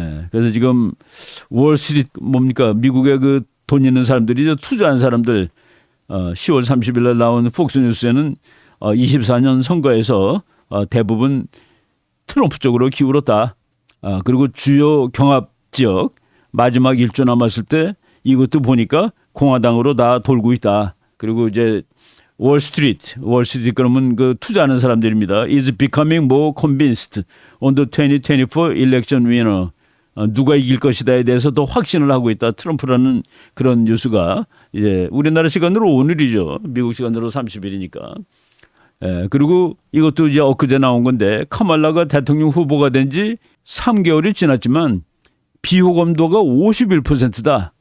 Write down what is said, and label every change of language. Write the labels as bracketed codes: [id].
[ko] 그래서 지금 월스트리트 뭡니까 미국의 그 돈 있는 사람들이 투자한 사람들 10월 30일 날 나온 폭스뉴스에는 24년 선거에서 대부분 트럼프 쪽으로 기울었다. 그리고 주요 경합 지역 마지막 1주 남았을 때 이것도 보니까 공화당으로 다 돌고 있다. 그리고 이제 월스트리트 그러면 그 투자하는 사람들입니다. [en] is becoming more convinced on the 2024 election winner. [ko] 누가 이길 것이다에 대해서 더 확신을 하고 있다. 트럼프라는 그런 뉴스가 이제 우리나라 시간으로 오늘이죠. 미국 시간으로 30일이니까. 그리고 이것도 이제 엊그제 나온 건데 카말라가 대통령 후보가 된 지 3개월이 지났지만 비호감도가 51%다.